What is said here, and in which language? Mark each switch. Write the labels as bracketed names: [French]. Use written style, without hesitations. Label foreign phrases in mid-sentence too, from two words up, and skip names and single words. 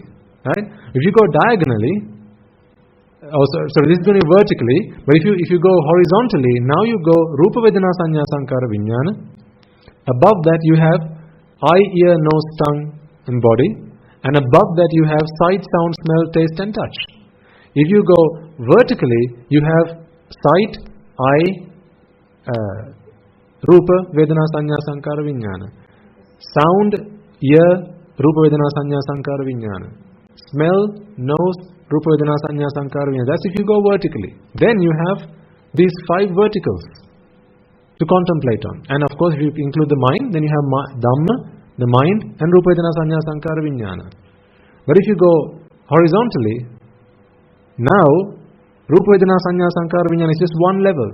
[English] Right? If you go diagonally, so this is going vertically, but if you go horizontally, now you go [Pali] Rupa Vedana Sanya Sankara Vijnana. [English] Above that you have eye, ear, nose, tongue and body, and above that you have sight, sound, smell, taste and touch. If you go vertically, you have sight, eye, [Pali] Rupa Vedana Sanya Sankara Vijnana. Sound, ear, Rupa Vedana Sanya Sankara Vijnana. Smell, nose, Rupa Vedana Sanya Sankara Vijnana. [English] That's if you go vertically. Then you have these 5 verticals to contemplate on. And of course, if you include the mind, then you have Dhamma, the mind, and [Pali] Rupa Vedana Sanya Sankara Vijnana. [English] But if you go horizontally, now [Pali] Rupa Vedana Sanya Sankara Vijnana [English] is just one level.